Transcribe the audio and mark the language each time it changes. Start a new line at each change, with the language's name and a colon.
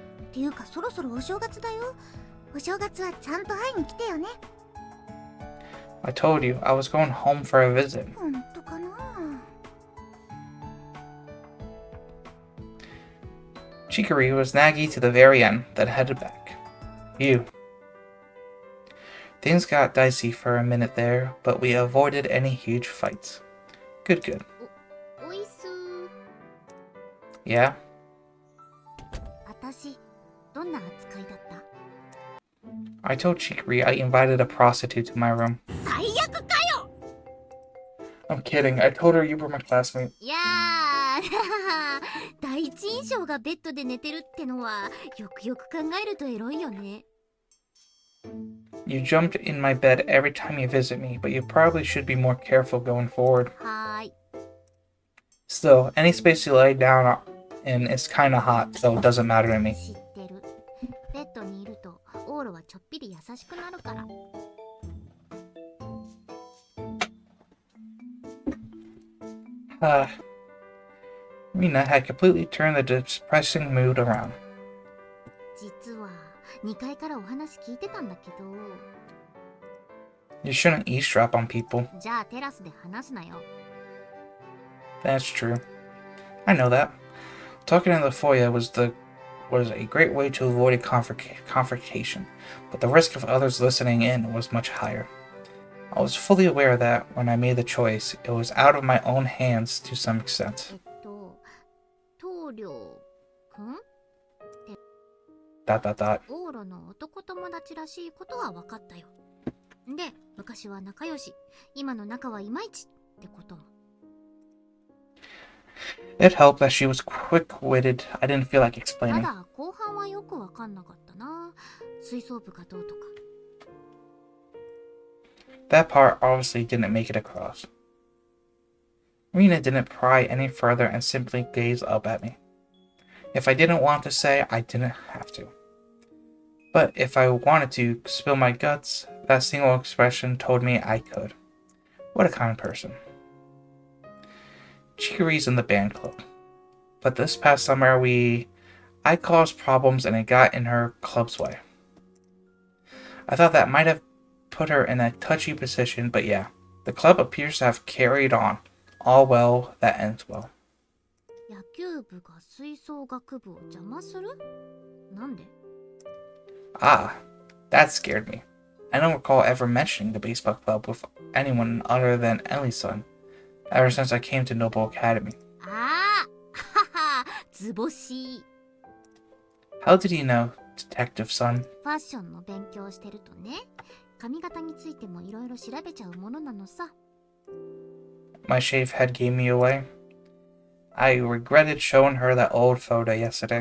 Japanese: っていうかそろそろお正月だよ。お正月はちゃんと会いに来てよね。
English: I told you, I was going home for a visit.
Japanese: ほんとかな。
English: Chicory was naggy to the very end, then headed back. You. Things got dicey for a minute there, but we avoided any huge fights. Good.
Japanese: おいすー。
English: Yeah?
Japanese: 私、どんな扱いだった？
English: I told Chicory I invited a prostitute to my room.
Japanese: 最悪かよ。
English: I'm kidding. I told her you were my classmate.
Japanese: いやー第一印象がベッドで寝てるってのはよくよく考えるとエロいよね。
English: You jumped in my bed every time you visit me, but you probably should be more careful going forward.
Japanese: はーい。
English: Still, any space you lay down in is kinda hot, so it doesn't matter to me.
Japanese: 知ってる。ベッドにいるとオーロはちょっぴり優しくなるから。
English: Mina had completely turned the depressing mood around.
Japanese: 実は2階からお話聞いてたんだけど。
English: You shouldn't eavesdrop on people.
Japanese: じゃあテラスで話すなよ。
English: That's true. I know that. Talking in the foyer was a great way to avoid a confrontation, but the risk of others listening in was much higher. I was fully aware that when I made the choice, it was out of my own hands to some extent.
Japanese: 棟梁くん？ ... オーロの男友達らしいことは分かったよ。で、昔は仲良し、今の仲はいまいちってことも。
English: It helped that she was quick-witted. I didn't feel like
Japanese: た
English: explaining.
Japanese: だ後半はよく分かんなかったな。吹奏部がどうとか。
English: That part obviously didn't make it across. Rena didn't pry any further and simply gazed up at me. If I didn't want to say, I didn't have to. But if I wanted to spill my guts, that single expression told me I could. What a kind person. Chicory's in the band club. But this past summer I caused problems and it got in her club's way. I thought that might have put her in a touchy position, but yeah, the club appears to have carried on. All well that ends well.
Japanese: 野球部が吹奏楽部を邪魔する？なんで？
English: Ah, that scared me. I don't recall ever mentioning the baseball club with anyone other than Ellie's-son, ever since I came to Noble Academy.
Japanese: ああ、はは、図星。
English: How did you know, Detective Son?
Japanese: ファッションの勉強をしてるとね、髪型についてもいろいろ調べちゃうものなのさ。
English: My shaved head gave me away. I regretted showing her that old photo yesterday.